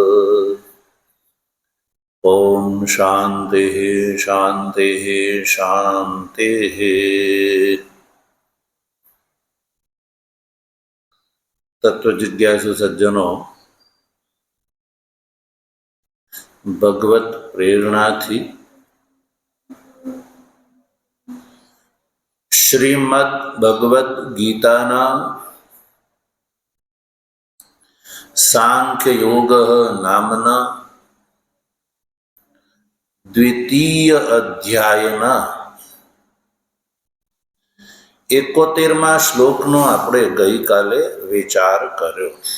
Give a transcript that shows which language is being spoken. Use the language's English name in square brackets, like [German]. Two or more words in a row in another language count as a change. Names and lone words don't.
[Sanskrit] ॐ शान्तिः शान्तिः शान्तिः। [Gujarati] તત્વજિજ્ઞાસુ સજ્જનો, ભગવત પ્રેરણાથી શ્રીમદ ભગવદ્ ગીતાના સાંખ્ય યોગ નામના દ્વિતીય અધ્યાયના 71મા શ્લોકનો આપણે ગઈકાલે વિચાર કર્યો.